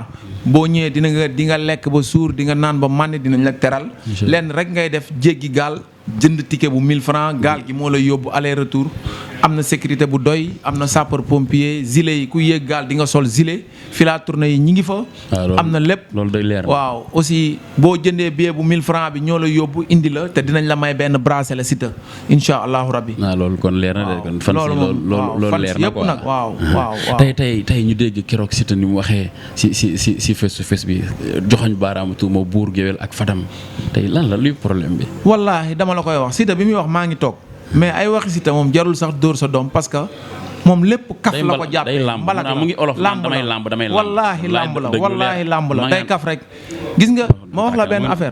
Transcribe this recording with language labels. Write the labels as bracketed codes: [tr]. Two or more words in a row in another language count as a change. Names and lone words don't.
[wo] boo ñëwee di nga lekk ba suur di nga naan ba màndi dinañ la teral lenn rek ngay def jéggi gaal jënd ticket bu 1000 francs gaal gi moo lay yóbbu [fr] aller retour [wo] am na sécurité bu doy am na [fr] sapeur pompier [wo] gilet yi ku yéeg gaal di nga sol gilet fila tournée yi ñi ngi fa am na lépp loolu day leer waaw aussi boo jëndee billet bu 1000 francs bi ñoo lay yóbbu indi la te dinañ la may benn bracelet Siteu [ar] insha allahu rabbi [wo] loolu kon leer na de kon fan si loolu leer na quoi nag waaw tey ñu dégg keroog Siteu ni mu waxee si [en] face to face [wo] bi joxoñ baaraamu tuuma buur géwél ak Fadam tey lan la luy problème bi wallaahi dama la koy wax Siteu bi muy wax maa ngi toog mais ay waxi Siteu moom jarul sax dóor sa doom [fr] parce que [wo] moom lépp kaf la ko jàpp mbalak la mu ngi olof damay wallaahi lamb la day kaf rek gis nga ma wax la benn affaire